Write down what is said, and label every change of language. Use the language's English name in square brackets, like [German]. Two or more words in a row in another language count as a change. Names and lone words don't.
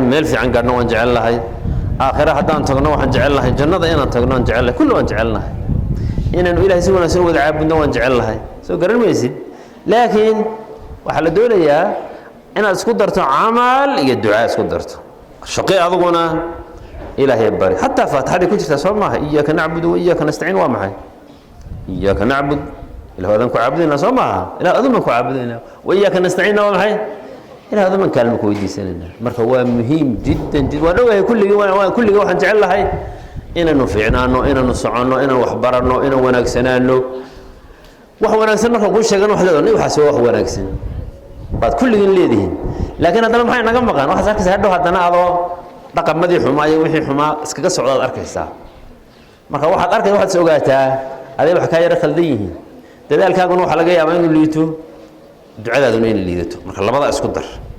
[Somali] meel fiican gaadhno waan jecel lahay aakhira haddaan tagno waxaan jecel lahay jannada inaan tagno waan jecel lahay kullu waan jecel lahay inaanu ilaahay si wanaagsan wada caabudno waan jecel lahay soo garan maysid laakiin waxa la doonayaa inaad isku darto camal iyo ducaa isku darto shaqo aduguna ilaahay bari hatta faatixada ku jirta soo maaha [Arabic] إياك نعبد وإياك نستعين [Somali] waa maxay [Arabic] إياك نعبد [Somali] ilaahay adan ku caabudina soo maaha ilaahay adan ku caabudina [Arabic] وإياك نستعين [Somali] waa maxay ilaahay adan kaalmo ku weydiisanayna marka waa muhiim jiddan waa dhowahay kulligii waxaan jecel lahay inaanu fiicnaano inaanu soconno inaan wax baranno inaan wanaagsanaano wax wanaagsan marka ku sheegan wax leedahay waxaas wax wanaagsan baad kulligii leedihiin laakiin haddana maxay naga maqan waxaas arkaysaa hadhow haddana adoo dhaqamadii xumaa iyo wixii xumaa iskaga socdaad arkaysaa marka waxaad arkaysaa waxaad ogaataa aday wax ka yara khaldan yihiin dadaalkaaguna waxa laga yaabaa inuu liito ducadaaduna inay liidato marka labada isku dar